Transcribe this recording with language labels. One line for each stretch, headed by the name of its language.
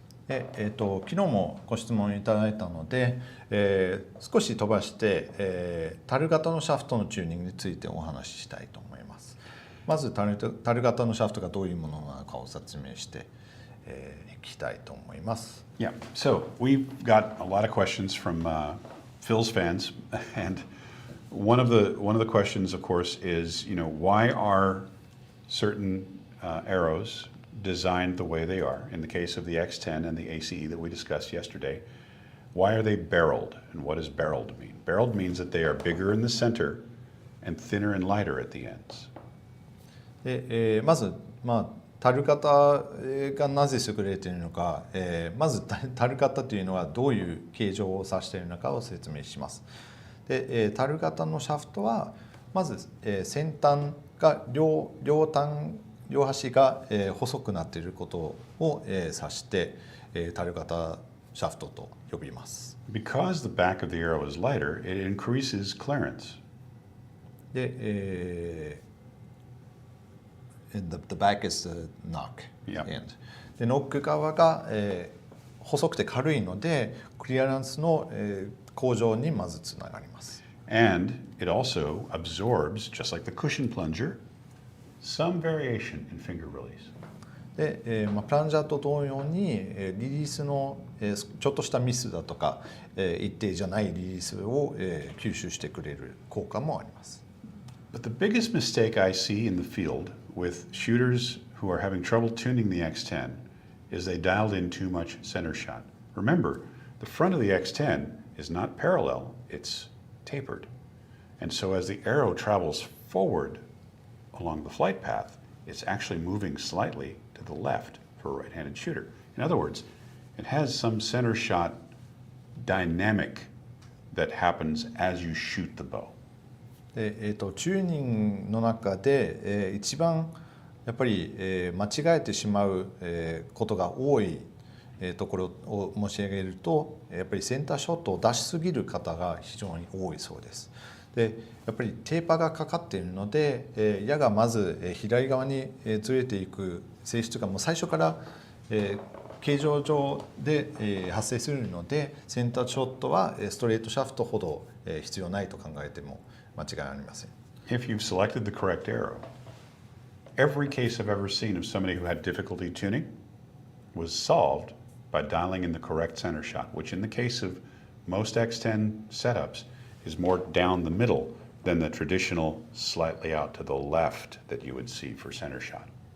Japanese: 昨日もご質問いただいたので、少し飛ばして、樽型のシャフトのチューニングについてお話ししたいと思います。まず樽型のシャフトがどういうものなのかを説明していきたいと思います。
English: Yeah, so we've got a lot of questions from Phil's fans, and one of the questions, of course, is why are certain arrows designed the way they are? In the case of the X10 and the ACE that we discussed yesterday, why are they barreled? And what does barreled mean? Barreled means that they are bigger in the center and thinner and lighter at the ends.
Japanese: で、まず樽型がなぜ優れているのか、まず樽型というのはどういう形状を指しているのかを説明します。で、樽型のシャフトはまず、先端が両端が、細くなっていることを、指して、樽型シャフトと呼びます。
English: Because the back of the arrow is lighter, it increases clearance. で、The back is the knock end.
Japanese: で、ノック側が、細くて軽いのでクリアランスの、向上にまずつながります。
English: And it also absorbs, just like the cushion plunger, some variation in finger release.
Japanese: で、プランジャーと同様に、リリースの、ちょっとしたミスだとか、一定じゃないリリースを、吸収してくれる効果もあります。
English: But the biggest mistake I see in the field with shooters who are having trouble tuning the X10 is they dialed in too much center shot. Remember, the front of the X10 is not parallel, it's tapered. And so as the arrow travels forward along the flight path, it's actually moving slightly to the left for a right-handed shooter. In other words, it has some center shot dynamic that happens as you shoot the bow.
Japanese: で、チューニングの中で、一番やっぱり、間違えてしまう、ことが多い、ところを申し上げるとやっぱりセンターショットを出しすぎる方が非常に多いそうです。でやっぱりテーパーがかかっているので、矢がまず、左側にずれていく性質がもう最初から、形状上で、発生するのでセンターショットはストレートシャフトほど、必要ないと考えても間違いありません。
English: If you've selected the correct arrow, every case I've ever seen of somebody who had difficulty tuning was solved by dialing in the correct center shot, which in the case of most X10 setups is more down the middle than the traditional slightly out to the left that you would see for center shot.